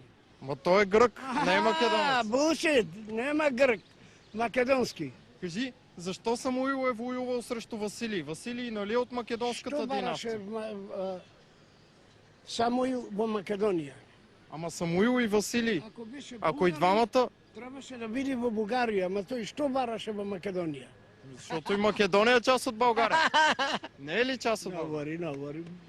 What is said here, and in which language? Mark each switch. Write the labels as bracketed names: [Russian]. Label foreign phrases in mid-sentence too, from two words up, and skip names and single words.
[Macedonian] Ма той е грък, не е македонец. Булшит, нема грък. Македонски. [Bulgarian] Кажи, защо Самуил е воювал срещу Василий? Василий нали е от македонската династия? [Macedonian] Што бараше Самуил во Македонија? [Bulgarian] Ама Самуил и Василий, ако и двамата... [Macedonian] Требаше да биде во Бугарија, ама тој што бараше во Македонија? [Bulgarian] Защото и Македонија е част от България. Не е ли част от България? Говори.